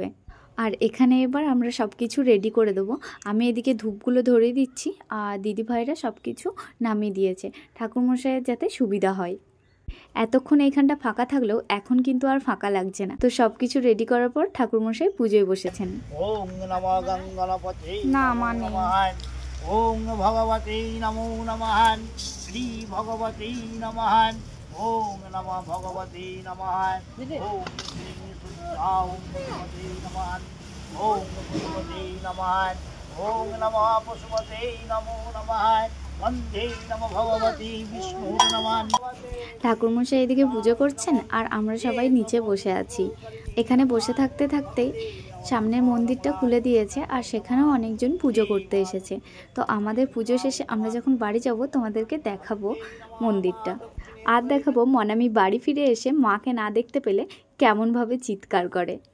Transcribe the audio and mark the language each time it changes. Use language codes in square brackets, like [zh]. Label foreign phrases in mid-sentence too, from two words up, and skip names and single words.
[bn] আর এখানে এবার আমরা সব কিছু রেডি করে দেবো। আমি এদিকে ধূপগুলো ধরিয়ে দিচ্ছি, আর দিদিভাইরা সব কিছু নামিয়ে দিয়েছে ঠাকুরমশাইয়ের যাতে সুবিধা হয়। এতক্ষণ এইখানটা ফাঁকা থাকলেও এখন কিন্তু আর ফাঁকা লাগছে না। তো সব কিছু রেডি করার পর ঠাকুরমশাই পুজোয় বসেছেন। [sa] ওম নমো গঙ্গণপতে [bn] না মানে [sa] ওম ভগবতে নমো নমঃ শ্রী ভগবতে নমঃ ওম নমো ভগবতে নমঃ ওম শ্রী সূর্যায় ভগবতে নমঃ ওম ভগবতে নমঃ ওম নমো পশুপতে নমো নমঃ বন্দে নমো ভগবতে বিষ্ণু নমঃ। [bn] ঠাকুরমশাই এদিকে পুজো করছেন, আর আমরা সবাই নিচে বসে আছি। এখানে বসে থাকতে থাকতেই সামনের মন্দিরটা খুলে দিয়েছে, আর সেখানেও অনেকজন পুজো করতে এসেছে। তো আমাদের পুজো শেষে আমরা যখন বাড়ি যাব তোমাদেরকে দেখাবো মন্দিরটা, আর দেখাবো মনামি বাড়ি ফিরে এসে মাকে না দেখতে পেলে কেমনভাবে চিৎকার করে।